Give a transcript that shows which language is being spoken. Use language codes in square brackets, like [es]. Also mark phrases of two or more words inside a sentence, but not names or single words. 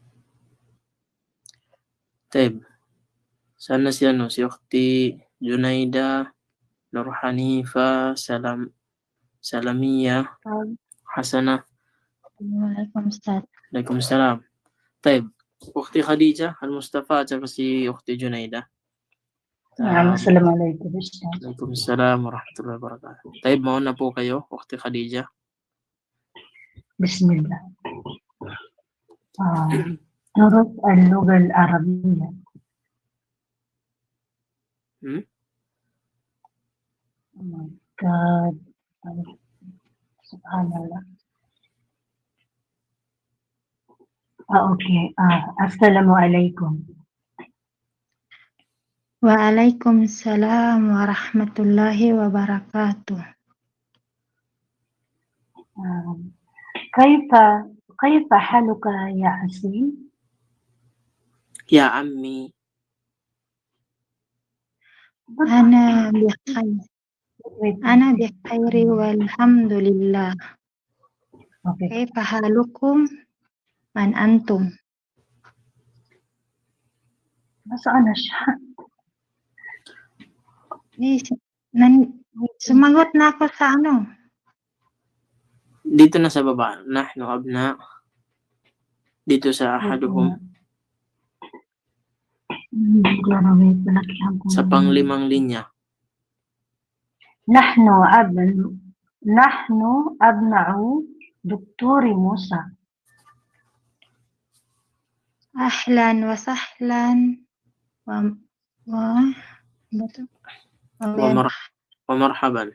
[tl] Teb, sana si ano, si Ukhti Junaida, Nur Hanifa, Salamiya, Hasana. [ar] Waalaikumsalam. [tl] Waalaikumsalam. Teb, Ukhti Khadija, Al-Mustafa, at saka si Ukhti Junaida. [ar] Assalamualaikum. وعليكم السلام ورحمة الله وبركاته. [tl] Teb, mauna po kayo, Ukhti Khadija. [ar] Bismillah. درس اللغة العربية. [en] Oh my God. [ar] Subhanallah. Okay. Assalamualaikum. وعليكم السلام ورحمة الله وبركاته. كيف حالك يا حسين؟ يا عمي. أنا بخير والحمد لله. كيف حالكم؟ من أنتم? [tl] Nasaan na siya? Sumagot na ako sa ano. Dito na sa baba, [ar] نحن أبناء. [tl] Dito sa ahaduhum. Sa panglimang linya. [ar] نحن أبناء Dr. Musa. أهلا وسهلا و marhaban.